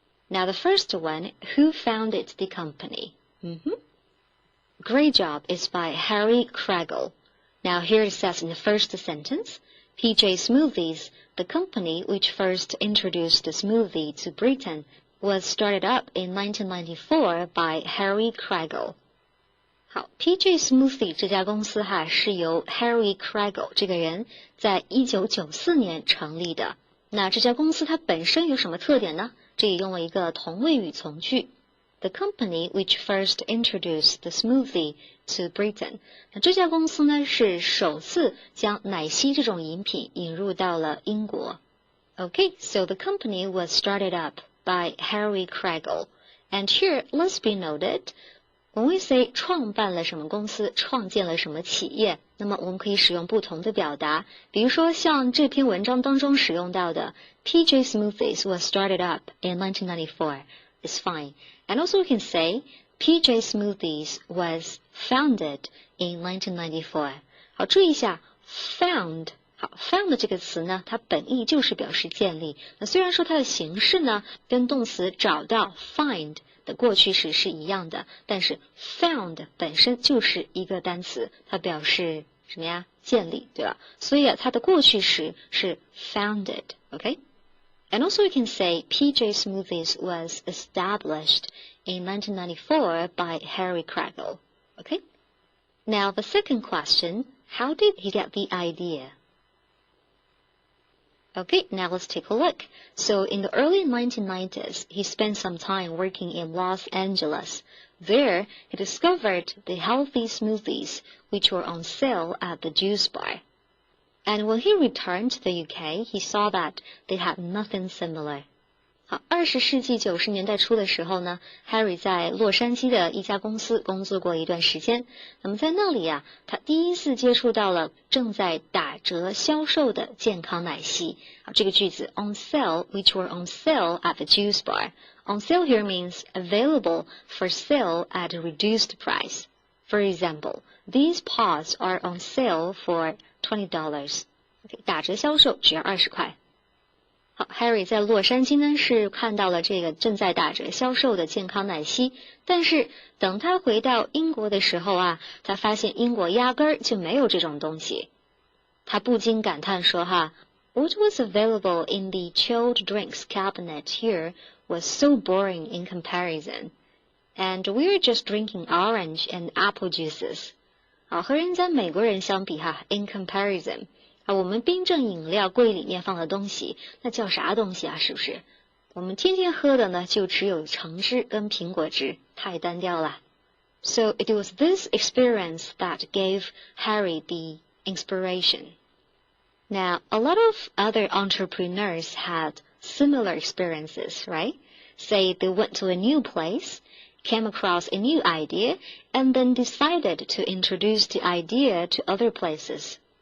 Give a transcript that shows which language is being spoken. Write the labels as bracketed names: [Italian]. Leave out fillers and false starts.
[English] Now the first one, who founded the company? Great job is by Harry Craggle. Now here it says in the first sentence, PJ Smoothies, the company which first introduced the smoothie to Britain, was started up in 1994 by Harry Craggle. [Chinese] 好 ，PJ Smoothie 这家公司是由 Harry Craggle 这个人在1994年成立的。那这家公司它本身有什么特点呢？这里用了一个同位语从句。 [English] The company which first introduced the smoothie to Britain. [Chinese] 那这家公司呢是首次将奶昔这种饮品引入到了英国。 [English] Okay, so the company was started up by Harry Craggle. And here, let's be noted, when we say [Chinese] 创办了什么公司，创建了什么企业，那么我们可以使用不同的表达，比如说像这篇文章当中使用到的 [English] PJ Smoothies was started up in 1994 is fine. And also we can say PJ Smoothies was founded in 1994. [Chinese] 好，注意一下 found。好 ，found 这个词呢，它本意就是表示建立。那虽然说它的形式呢，跟动词找到 find 的过去时是一样的，但是 found 本身就是一个单词，它表示什么呀？建立，对吧？所以它的过去时是 [English] founded，OK？、And also we can say PJ Smoothies was established in 1994 by Harry Craggle. Okay? Now the second question, how did he get the idea? Okay, now let's take a look. So in the early 1990s, he spent some time working in Los Angeles. There, he discovered the healthy smoothies, which were on sale at the juice bar. And when he returned to the UK, he saw that they had nothing similar. [Chinese] 好，20世纪90年代初的时候呢 ，Harry 在洛杉矶的一家公司工作过一段时间。那么在那里啊，他第一次接触到了正在打折销售的健康奶昔。好，这个句子 [English] on sale, which were on sale at the juice bar. On sale here means available for sale at a reduced price. For example, these pods are on sale for $20. [Chinese] 打折销售只要20块。好 ，Harry 在洛杉矶呢是看到了这个正在打折销售的健康奶昔，但是等他回到英国的时候啊，他发现英国压根儿就没有这种东西。他不禁感叹说：“ [English] What was available in the chilled drinks cabinet here was so boring in comparison, and we're just drinking orange and apple juices.” [Chinese] 好，和人家美国人相比 [English] in comparison。 [Chinese] 我们冰镇饮料柜里面放的东西，那叫啥东西啊？是不是？我们天天喝的呢，就只有橙汁跟苹果汁，太单调了。 [English] So it was this experience that gave Harry the inspiration. Now, a lot of other entrepreneurs had similar experiences, right? Say they went to a new place, came across a new idea, and then decided to introduce the idea to other places.